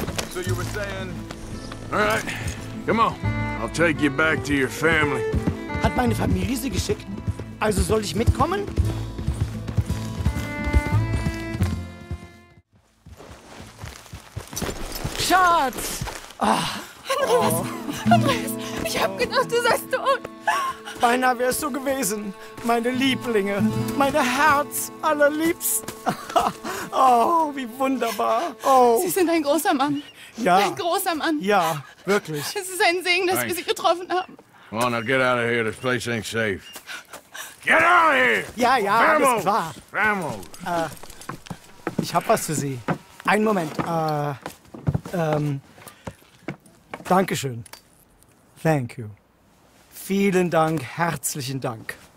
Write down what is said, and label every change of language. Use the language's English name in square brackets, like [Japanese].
[English] So you were saying... All right, come on. I'll take you back to your family. [German] Hat meine Familie Sie geschickt? Also soll ich mitkommen? Schatz! Andreas, ich hab gedacht, du seist tot. Beinahe wär's so gewesen. Meine Lieblinge, meine Herz allerliebsten. Oh, wie wunderbar. Oh, Sie sind ein großer Mann. ja. Ein großer Mann. Ja, wirklich. Es ist ein Segen, dass wir Sie getroffen haben. [English] Come on, now get out of here. This place ain't safe. Get out of here! [German] Ja, ja, alles klar. [Spanish] Vamos! [German] Ich hab was für Sie. Einen Moment. Dankeschön. [English] Thank you. [German] Vielen Dank, herzlichen Dank.